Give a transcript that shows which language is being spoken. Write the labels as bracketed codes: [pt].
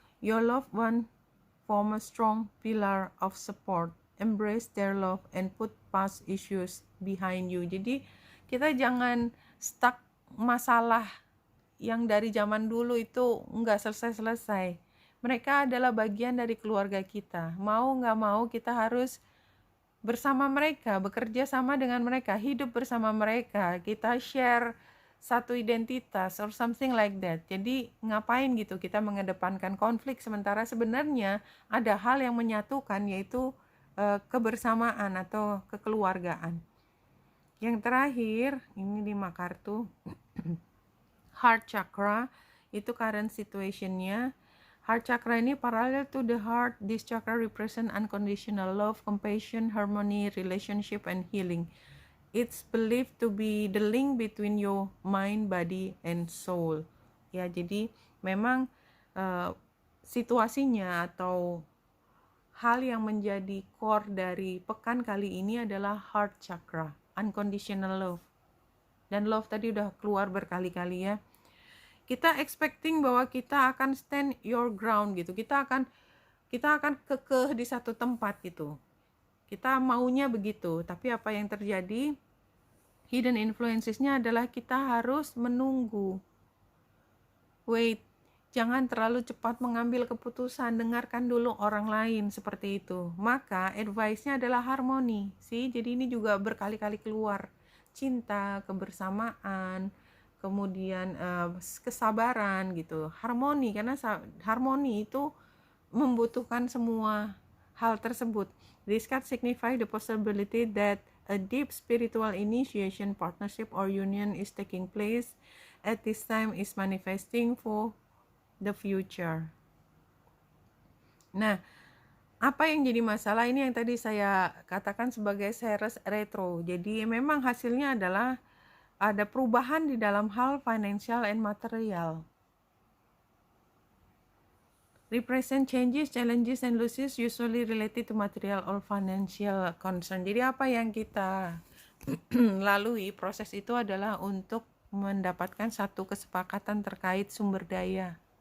[en] Your loved one form a strong pillar of support. Embrace their love and put past issues behind you. [id] Jadi kita jangan stuck masalah yang dari zaman dulu itu nggak selesai-selesai. Mereka adalah bagian dari keluarga kita. Mau nggak mau kita harus bersama mereka, bekerja sama dengan mereka, hidup bersama mereka. Kita share satu identitas [en] or something like that. [id] Jadi ngapain gitu kita mengedepankan konflik sementara sebenarnya ada hal yang menyatukan, yaitu kebersamaan atau kekeluargaan. Yang terakhir, ini 5 kartu. Heart chakra, itu current situationnya. [en] Heart chakra ini parallel to the heart. This chakra represent unconditional love, compassion, harmony, relationship, and healing. It's believed to be the link between your mind, body, and soul. [id] Ya, jadi memang situasinya atau hal yang menjadi core dari pekan kali ini adalah heart chakra, unconditional love. Dan love tadi udah keluar berkali-kali ya. Kita expecting bahwa kita akan [en] stand your ground [id] gitu. Kita akan kekeh di satu tempat gitu. Kita maunya begitu, tapi apa yang terjadi? Hidden influencesnya adalah kita harus menunggu. Wait, jangan terlalu cepat mengambil keputusan, dengarkan dulu orang lain, seperti itu. Maka advice-nya adalah harmoni, sih. Jadi ini juga berkali-kali keluar. Cinta, kebersamaan, kemudian kesabaran gitu. Harmoni, karena harmoni itu membutuhkan semua hal tersebut. [en] This card signify the possibility that a deep spiritual initiation, partnership, or union is taking place at this time, is manifesting for the future. [id] Nah, apa yang jadi masalah ini yang tadi saya katakan sebagai Ceres retro. Jadi memang hasilnya adalah ada perubahan di dalam hal [en] financial and material. Represent changes, challenges, and losses usually related to material or financial concern. [id] Jadi apa yang kita lalui proses itu adalah untuk mendapatkan satu kesepakatan terkait sumber daya.